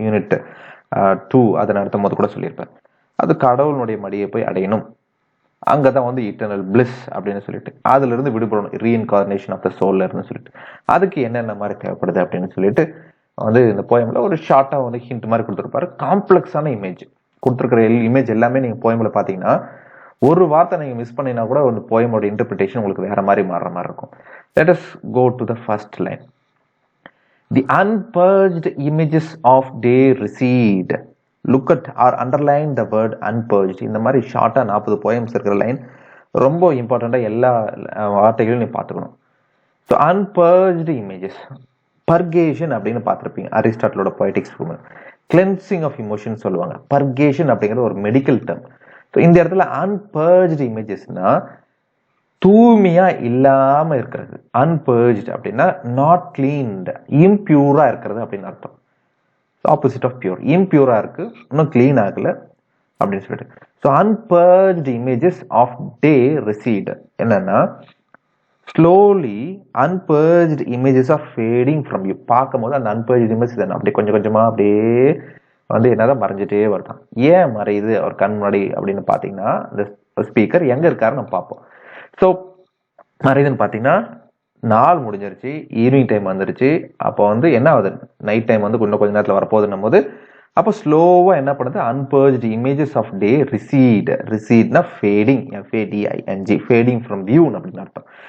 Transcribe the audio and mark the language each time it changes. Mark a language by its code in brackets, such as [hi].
[ta] Unit 2 அதை நடத்தும் போது கூட சொல்லியிருப்பேன். அது கடவுளுடைய மடியை போய் அடையணும், அங்கதான் வந்து இட்டர்னல் பிளிஸ் அப்படின்னு சொல்லிட்டு அதுல இருந்து விடுபடணும், ரீஇன்கார்னேஷன் ஆஃப் த சோல்ல இருந்து சொல்லிட்டு அதுக்கு என்னென்ன மாதிரி தேவைப்படுது அப்படின்னு சொல்லிட்டு வந்து இந்த போயம்ல ஒரு ஷார்ட்டா வந்து ஹிண்ட் மாதிரி கொடுத்துருப்பாரு. காம்ப்ளெக்ஸான இமேஜ் கொடுத்துருக்கிற இமேஜ் எல்லாமே நீங்க போயம்ல பாத்தீங்கன்னா ஒரு வார்த்தை நீங்க மிஸ் பண்ணினா கூட ஒரு போயமோட இன்டர்பிரிட்டேஷன் உங்களுக்கு வேற மாதிரி மாறுற மாதிரி இருக்கும். [en] Let us go to the first line. The unpurged images of day recede. Look at or underline the word unpurged. [ta] இந்த மாதிரி ஷார்ட்டா 40 போயம்ஸ் இருக்கிற லைன் ரொம்ப இம்பார்ட்டண்டா எல்லா வார்த்தைகளையும் நீ பார்த்துக்கணும். ஸோ unpurged images, பர்கேஷன் அப்படின்னு பார்த்துருப்பீங்க அரிஸ்டாட்டிலோட பொய்டிக்ஸ் ரூம். கிளென்சிங் ஆஃப் இமோஷன் சொல்லுவாங்க. பர்கேஷன் அப்படிங்கிறது ஒரு மெடிக்கல் டேர்ம். ஸோ இந்த இடத்துல அன்பர்ஜ்டு இமேஜஸ்னா தூய்மையா இல்லாம இருக்கிறது. அன்பர்ஜ்டு அப்படின்னா நாட் கிளீன்டு, இம்பியூரா இருக்கிறது அப்படின்னு அர்த்தம். ஆப்போசிட் ஆஃப் பியூர், இம்பியூரா இருக்கு, இன்னும் கிளீன் ஆகல அப்படின்னு சொல்லிட்டு. So [en] unpurged images of day recede [ta] என்னன்னா [en] slowly unpurged images are fading from you. [ta] பார்க்கும்போது அந்த unpurged images தான் அப்படியே கொஞ்சம் கொஞ்சமா அப்படியே வந்து என்னதான் மறைஞ்சிட்டே வருதான். ஏன் மறையுது அவர் கண் முன்னாடி அப்படின்னு பார்த்தீங்கன்னா, இந்த ஸ்பீக்கர் எங்க இருக்காருன்னு நம்ம பார்ப்போம். ஸோ மறையுதுன்னு பார்த்தீங்கன்னா, நாள் முடிஞ்சிருச்சு, ஈவினிங் டைம் வந்துருச்சு. அப்போ வந்து என்ன ஆகுது, நைட் டைம் வந்து இன்னும் கொஞ்ச நேரத்தில் வரப்போகுதுன்னும் போது அப்போ ஸ்லோவா என்ன பண்ணுது, அன்பர்ஜ்டு images of day ரிசீட்னா fading, FADING, [en] fading from view [ta] அப்படின்னு அர்த்தம்.